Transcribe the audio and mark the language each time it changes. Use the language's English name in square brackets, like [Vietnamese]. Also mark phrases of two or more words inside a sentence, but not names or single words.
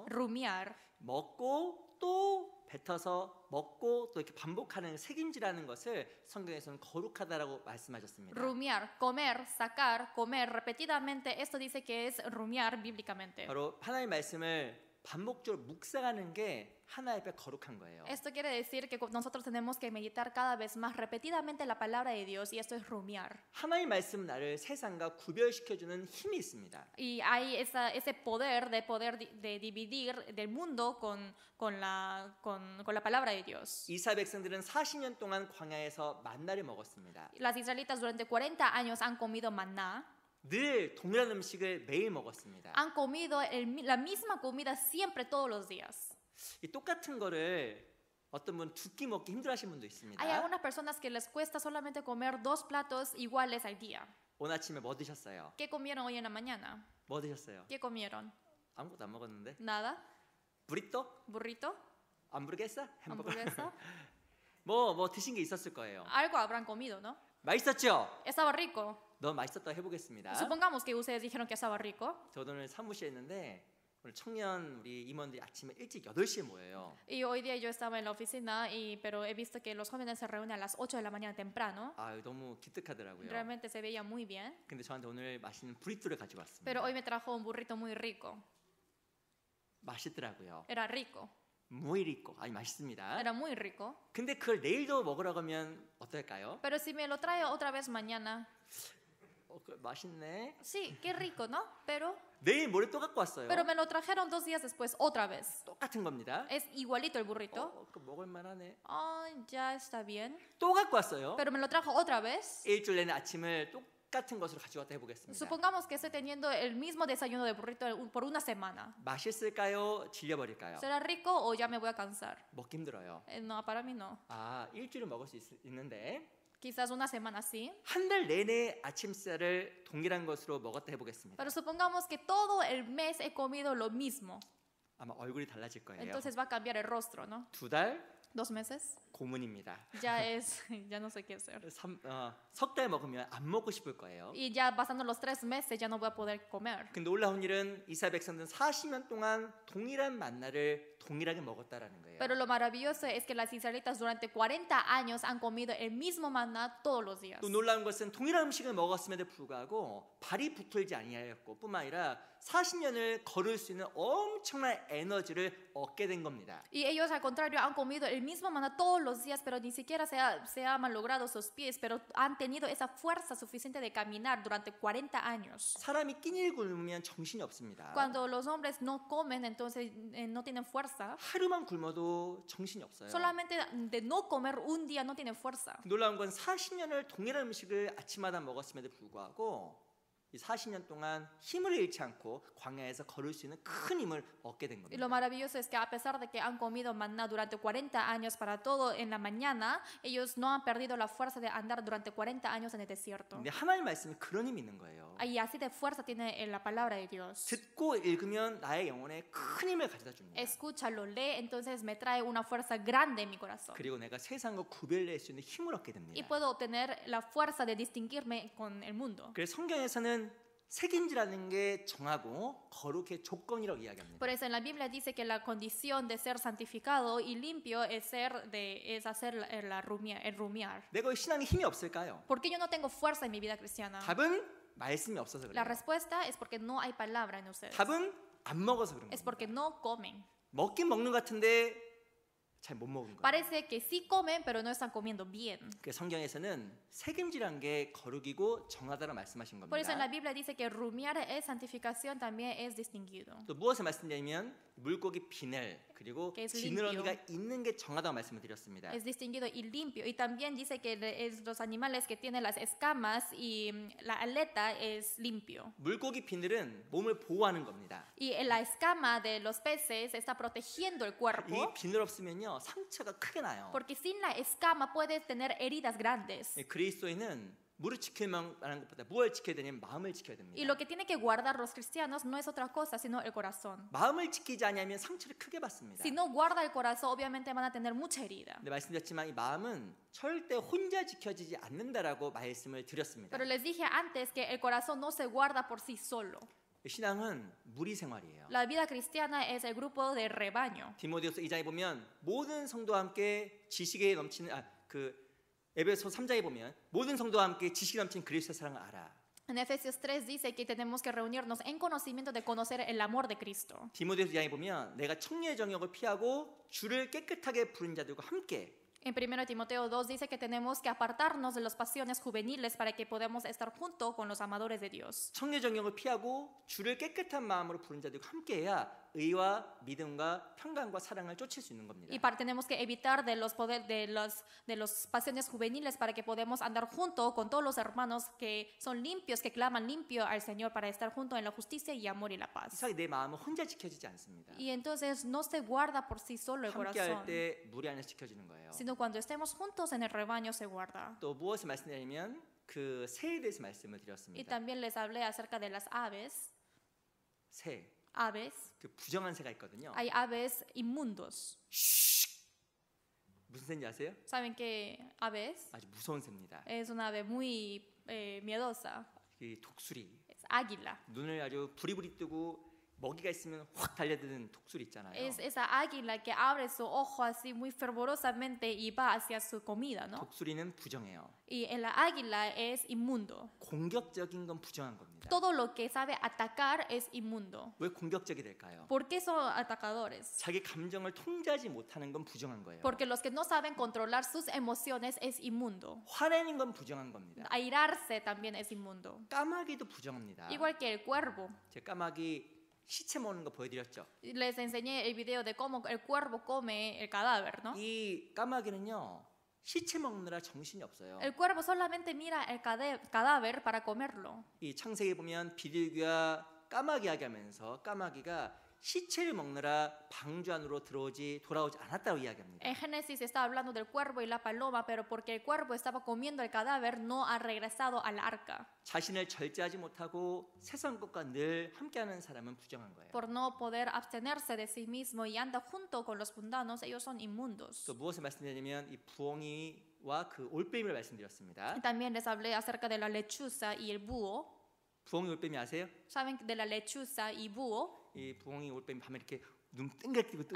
[Spanish] Rumiar. [Korean] 먹고 또 뱉어서 먹고 또 이렇게 반복하는 책임지라는 것을 성경에서는 거룩하다라고 말씀하셨습니다. [Spanish] Rumiar, comer, sacar, comer repetidamente. Esto dice que es rumiar bíblicamente. [Korean] 바로 하나님의 말씀을 반복적으로 묵상하는 게 하나님 앞에 거룩한 거예요. [Spanish] Esto quiere decir que nosotros tenemos que meditar cada vez más repetidamente la palabra de Dios y esto es rumiar. [Korean] 하나님 말씀 나를 세상과 구별시켜주는 힘이 있습니다. [Spanish] Y hay ese poder de dividir del mundo con la palabra de Dios. [Korean] 이스라엘 백성들은 40년 동안 광야에서 만나를 먹었습니다. [Spanish] Las israelitas durante 40 años han comido maná, [Korean] 늘 동일한 음식을 매일 먹었습니다. [Spanish] han comido la misma comida siempre todos los días. [Korean] 이 똑같은 거를 어떤 분 두 끼 먹기 힘들어하시는 분도 있습니다. [Spanish] Hay algunas personas que les cuesta solamente comer 2 platos iguales al día. [Korean] 오늘 아침에 뭐 드셨어요? [Spanish] ¿Qué comieron hoy en la mañana? [Korean] 뭐 드셨어요? [Spanish] ¿Qué comieron? [Korean] 아무것도 안 먹었는데. [Spanish] Nada. [Korean] 브리또? [Spanish] ¿Burrito? [Korean] 함부르게사? 햄버거? [Spanish] ¿Hamburguesa? [Korean] 뭐 드신 게 있었을 거예요. [Spanish] Algo habrán comido, ¿no? [Korean] 맛있었죠? [Spanish] Estaba rico. [Korean] 너무 맛있었다고 해보겠습니다. [Spanish] Supongamos que ustedes dijeron que estaba rico. [Korean] 저도 오늘 사무실에 있는데 오늘 청년 우리 임원들이 아침에 일찍 8시에 모여요. [Spanish] Y hoy día yo estaba en la oficina, pero he visto que los jóvenes se reúnen a las 8 de la mañana temprano. [Korean] 아, 너무 기특하더라고요. [Spanish] Realmente se veía muy bien. [Korean] 근데 저한테 오늘 맛있는 브리또를 가지고 왔습니다. [Spanish] Pero hoy me trajo un burrito muy rico. [Korean] 맛있더라고요. [Spanish] Era rico. muy rico. [Korean] 아니 맛있습니다. [Spanish] Era muy rico. [Korean] 근데 그걸 내일도 먹으라고 하면 어떨까요? [Spanish] Pero si me lo trae otra vez mañana, [Korean] 맛있네. [Spanish] sí, qué rico, ¿no? Pero [Korean] 내일 모레 또 갖고 왔어요. [Spanish] me lo trajeron 2 días después otra vez. [Korean] 똑같은 겁니다. [Spanish] Es igualito el burrito. [Korean] 그 먹을 만하네. [Spanish] Ya está bien. [Korean] 또 갖고 왔어요. [Spanish] Pero me lo trajo otra vez. [Korean] 일주일 내내 아침을 똑같은 것으로 가져왔다 해보겠습니다. [Spanish] Supongamos que estoy teniendo el mismo desayuno de burrito por una semana. [Korean] 맛있을까요? 질려버릴까요? [Spanish] ¿Será rico o ya me voy a cansar? [Korean] 먹기 힘들어요. [Spanish] No, para mí no. [Korean] 아, 일주일은 먹을 수 있는데 [Spanish] Quizás una semana sí. [Korean] 한 달 내내 아침쌀을 동일한 것으로 먹었다 해보겠습니다. [Spanish] Pero supongamos que todo el mes he comido lo mismo. [Korean] 아마 얼굴이 달라질 거예요. [Spanish] Entonces va a cambiar el rostro, ¿no? [Korean] 2달 [Spanish] 2 meses. [Korean] 고문입니다. [Spanish] Ya no sé qué hacer. [Korean] 석 달 먹으면 안 먹고 싶을 거예요. [Spanish] Y ya pasando los 3 meses ya no voy a poder comer. [Korean] 근데 놀라운 일은 이스라엘 백성들은 40년 동안 동일한 만나를 동일하게 먹었다라는 거예요. [Spanish] Pero lo maravilloso es que las israelitas durante 40 años han comido el mismo maná todos los días. [Korean] 또 놀라운 것은 동일한 음식을 먹었음에도 불구하고 발이 부풀지 아니하였고 뿐만 아니라 40년을 걸을 수 있는 엄청난 에너지를 얻게 된 겁니다. [Spanish] Y ellos al contrario han comido el mismo maná todos los días, pero ni siquiera se ha malogrado sus pies, pero han tenido esa fuerza suficiente de caminar durante 40 años. [Korean] 사람이 끼니를 굶으면 정신이 없습니다. [Spanish] Cuando los hombres no comen, entonces no tienen fuerza. [Korean] 하루만 굶어도 정신이 없어요. [Spanish] Solamente de no comer un día no tienen fuerza. [Korean] 놀라운 건 40년을 동일한 음식을 아침마다 먹었음에도 불구하고 이 40년 동안 힘을 잃지 않고 광야에서 걸을 수 있는 큰 힘을 얻게 된 [Spanish] Y lo [Korean] 겁니다. [Spanish] maravilloso es que a pesar de que han comido maná durante 40 años para todo en la mañana, ellos no han perdido la fuerza de andar durante 40 años en el desierto. [Korean] 근데 하나님 말씀이 그런 힘이 있는 거예요. [Spanish] Y así de fuerza tiene en la palabra de Dios. [Korean] 듣고 읽으면 나의 영혼에 큰 힘을 가져다 줍니다. [Spanish] Escúchalo, lee, entonces me trae una fuerza grande en mi corazón. [Korean] 그리고 내가 세상과 구별낼 수 있는 힘을 얻게 [Spanish] Y [Korean] 됩니다. [Spanish] puedo obtener la fuerza de distinguirme con el mundo. [Korean] 그래서 성경에서는 색임지라는 게 정하고 거룩의 조건이라고 이야기합니다. [Spanish] Por eso en la Biblia dice que la condición de ser santificado y limpio es hacer el rumiar. [Korean] 내가 신앙에 힘이 없을까요? [Spanish] ¿Por qué yo no tengo fuerza en mi vida cristiana? [Korean] 답은 말씀이 없어서 [Spanish] La [Korean] 그래요. [Spanish] respuesta es porque no hay palabra en ustedes. [Korean] 답은 안 먹어서 그런 [Spanish] Es [Korean] 겁니다. [Spanish] porque no comen. [Korean] 먹긴 먹는 것 같은데 잘 못 먹은 거예요. [Spanish] Parece que sí comen, pero no están comiendo bien. [Korean] 그 성경에서는 색임지란 게 거룩이고 정하다라 말씀하신 [Spanish] Por eso en la [Korean] 겁니다. [Spanish] Biblia dice que rumiar es santificación, también es distinguido. [Korean] 또 무엇을 말씀드리냐면 물고기 비늘 그리고 [Spanish] Que es [Korean] 지느러미가 있는 게 정하다고 말씀을 드렸습니다. [Spanish] Es distinguido y limpio. Y también dice que los animales que tienen las escamas y la aleta es limpio. [Korean] 물고기 비늘은 몸을 보호하는 겁니다. [Spanish] Y la escama de los peces está protegiendo el [Korean] 이 [Spanish] cuerpo, [Korean] 비늘 없으면요 상처가 크게 나요. [Spanish] porque sin la escama puedes tener heridas grandes. [Korean] 그리스도인은 물을 지키는 것보다 무엇을 지켜야 되냐면 마음을 지켜야 [Spanish] Y [Korean] 됩니다. [Spanish] lo que tiene que guardar los cristianos no es otra cosa, sino el corazón. [Korean] 마음을 지키지 않으면 상처를 크게 받습니다. [Spanish] Si no guarda el corazón, obviamente van a tener mucha herida. [Korean] 근데 말씀드렸지만 이 마음은 절대 혼자 지켜지지 않는다라고 말씀을 드렸습니다. [Spanish] Pero les dije antes que el corazón no se guarda por sí solo. [Korean] 신앙은 무리 생활이에요. [Spanish] La vida cristiana es el grupo de rebaño. [Korean] 디모데후서 2장에 보면 모든 성도와 함께 지식에 넘치는 에베소 3장에 보면 모든 성도와 함께 지식이 넘치는 그리스도의 사랑을 알아. [Spanish] En Efesios 3 dice que tenemos que reunirnos en conocimiento de conocer el amor de Cristo. [Korean] 디모데후서 2장에 보면 내가 청류의 정욕을 피하고 주를 깨끗하게 부른 자들과 함께 [Spanish] En 1 Timoteo 2 dice que tenemos que apartarnos de las pasiones juveniles para que podamos estar junto con los amadores de Dios. [Korean] 청류의 정욕을 피하고 주를 깨끗한 마음으로 부른 자들과 함께해야 의와 믿음과 평강과 사랑을 쫓을 수 있는 겁니다. [Spanish] Tenemos que evitar de los pasiones juveniles para que podamos andar junto con todos los hermanos que son limpios, que claman limpio al Señor para estar junto en la justicia y amor y la paz. [Korean] 이상하게 내 마음은 혼자 지켜지지 않습니다. [Spanish] Y entonces no se guarda por sí solo el [Korean] 함께할 [Spanish] corazón, [Korean] 때 무리 안에서 지켜지는 거예요. [Spanish] sino cuando estemos juntos en el rebaño se guarda. [Korean] 또 무엇을 말씀드리냐면 그 새에 대해서 말씀을 [Spanish] Y [Korean] 드렸습니다. [Spanish] también les hablé acerca de las aves. [Korean] 새, [Spanish] Aves. [Korean] 그 부정한 새가 있거든요. [Spanish] Hay aves inmundos. [Korean] 무슨 새인지 아세요? [Spanish] ¿Saben qué aves? [Korean] 아주 무서운 새입니다. [Spanish] Es una ave muy miedosa. [Korean] 이 독수리, [Spanish] Es águila. [Korean] 눈을 아주 부리부리 뜨고 먹이가 있으면 확 달려드는 독수리 있잖아요. [Spanish] Es esa águila que abre su ojo así muy fervorosamente y va hacia su comida, ¿no? [Korean] 독수리는 부정해요. [Spanish] Y el águila es inmundo. [Korean] 공격적인 건 부정한 겁니다. [Spanish] Todo lo que sabe atacar es inmundo. [Korean] 왜 공격적이 될까요? [Spanish] ¿Por qué son atacadores? [Korean] 자기 감정을 통제하지 못하는 건 부정한 거예요. [Spanish] Porque los que no saben controlar sus emociones es inmundo. [Korean] 화내는 건 부정한 겁니다. [Spanish] Airarse también es inmundo. [Korean] 까마귀도 부정합니다. [Spanish] Igual que el cuervo. [Korean] 제 까마귀 시체 먹는 거 보여드렸죠. [Spanish] Les enseñé el video de cómo el cuervo come el cadáver, ¿no? [Korean] 이 까마귀는요 시체 먹느라 정신이 없어요. [Spanish] El cuervo solamente mira el cadáver para comerlo. [Korean] 이 창세기 보면 비둘기와 까마귀 이야기하면서 까마귀가 시체를 먹느라 방주 안으로 돌아오지 않았다고 이야기합니다. [Spanish] En Génesis está hablando del cuervo y la paloma, pero porque el cuervo estaba comiendo el cadáver, no ha regresado al arca. [Korean] 자신을 절제하지 못하고 세상 것과 늘 함께하는 사람은 부정한 거예요. [Spanish] Por no poder abstenerse de sí mismo y anda junto con los mundanos, ellos son inmundos. [Korean] 또 무엇을 말씀드리냐면 이 부엉이와 그 올빼미를 말씀드렸습니다. [Spanish] Y también les hablé acerca de la lechuza y el búho. [Korean] 부엉이 올빼미 아세요? [Spanish] ¿Saben de la lechuza y búho? [Korean] 이 부엉이 올빼미 밤에 이렇게 눈 땡그랗게 뜨고